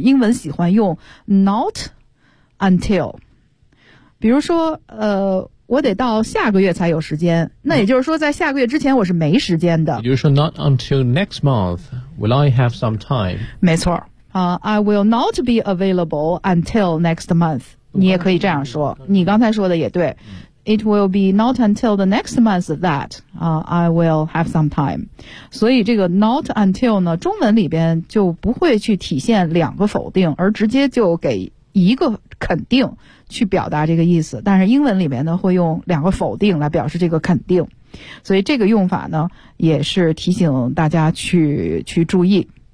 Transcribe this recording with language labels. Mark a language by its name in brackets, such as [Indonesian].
[Chinese] 英文喜欢用 not until， 比如说我得到下个月才有时间，那也就是说在下个月之前我是没时间的。也就是说 [English] not until next month will I have some time。 [Chinese] 没错 [English] I will not be available until next month。 [Chinese] 你也可以这样说，你刚才说的也对。 [English] It will be not until the next month that I will have some time。 [Chinese] 所以这个 not until 呢，中文里边就不会去体现两个否定，而直接就给一个肯定去表达这个意思，但是英文里面呢会用两个否定来表示这个肯定，所以这个用法呢也是提醒大家去注意。